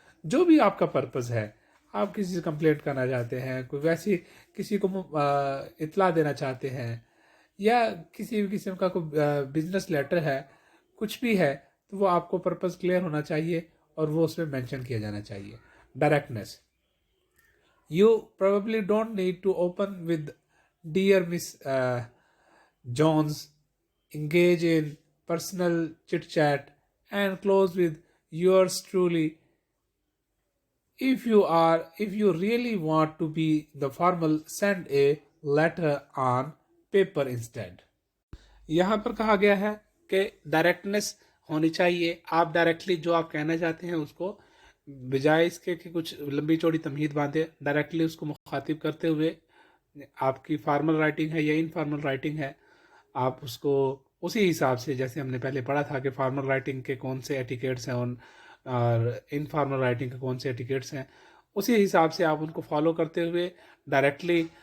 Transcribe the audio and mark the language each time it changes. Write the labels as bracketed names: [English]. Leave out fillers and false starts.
[Urdu] جو بھی آپ کا پرپز ہے، آپ کسی سے کمپلینٹ کرنا چاہتے ہیں، کوئی ویسی کسی کو اطلاع دینا چاہتے ہیں، یا کسی بھی قسم کا کوئی بزنس لیٹر ہے، کچھ بھی ہے، تو وہ آپ کو پرپز کلیئر ہونا چاہیے اور وہ اس میں مینشن کیا جانا چاہیے. [English] Directness, you probably don't need to open with dear Ms Jones, engage in personal chit-chat and close with yours truly. If you really want to be the formal, send a letter on paper instead. [Urdu] یہاں پر کہا گیا ہے کہ ڈائریکٹنیس ہونی چاہیے. آپ directly جو آپ کہنا چاہتے ہیں اس کو، بجائے اس کے کہ کچھ لمبی چوڑی تمہید باندھے، ڈائریکٹلی اس کو مخاطب کرتے ہوئے، آپ کی فارمل رائٹنگ ہے یا انفارمل رائٹنگ ہے، آپ اس کو اسی حساب سے، جیسے ہم نے پہلے پڑھا تھا کہ فارمل رائٹنگ کے کون سے ایٹیکیٹس ہیں اور انفارمل رائٹنگ کے کون سے ایٹیکیٹس ہیں، اسی حساب سے آپ ان کو فالو کرتے ہوئے ڈائریکٹلی